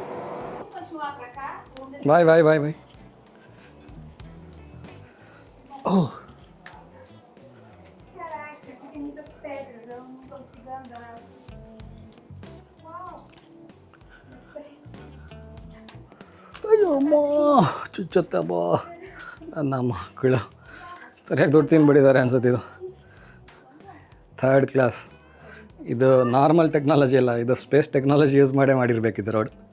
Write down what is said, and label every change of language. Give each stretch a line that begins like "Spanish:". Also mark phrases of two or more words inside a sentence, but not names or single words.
Portuguese: Continuar para cá? Onde ಬಾಯ್. ಓಹ್, Caraca, tem muitas pedras, eu não consigo andar. Uau!
Kannada: ಅಯ್ಯೋ ಅಮ್ಮ, ಚುಚ್ಚತ್ತಮ್ಮ ನನ್ನ ಮಕ್ಕಳು. ಸರಿಯಾಗಿ ದುಡ್ಡು ತಿನ್ಬಿಟ್ಟಿದ್ದಾರೆ ಅನ್ಸುತ್ತೆ. ಇದು 3rd ಕ್ಲಾಸ್. ಇದು
English: normal technology
Kannada: ಅಲ್ಲ, ಇದು
English: space technology use
Kannada: ಮಾಡಿರಬೇಕಿದೆ ರೋಡ್.